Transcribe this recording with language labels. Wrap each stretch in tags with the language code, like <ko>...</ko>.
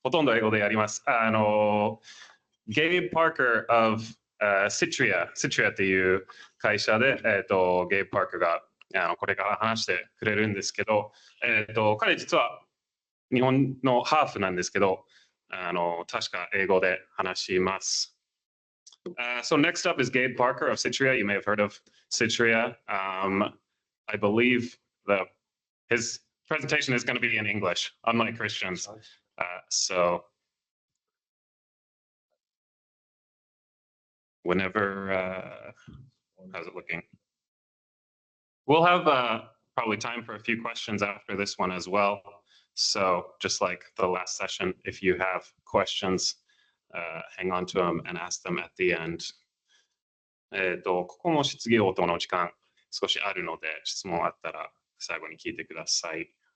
<ja>ほとんど英語でやります。Gabe Parker of Citrea っていう会社で、Gabe Parker がこれから話してくれるんですけど、彼実は日本のハーフなんですけど、確か英語で話します。</ja> <en>So next up is Gabe Parker of Citrea. You may have heard of Citrea. I believe his presentation is going to be in English, unlike Christian's. So whenever, how's it looking? We'll have probably time for a few questions after this one as well. So just like the last session, if you have questions, hang on to them and ask them at the end.</en> <ja>ここも質疑応答の時間少しあるので、質問あったら最後に聞いてください。</ja>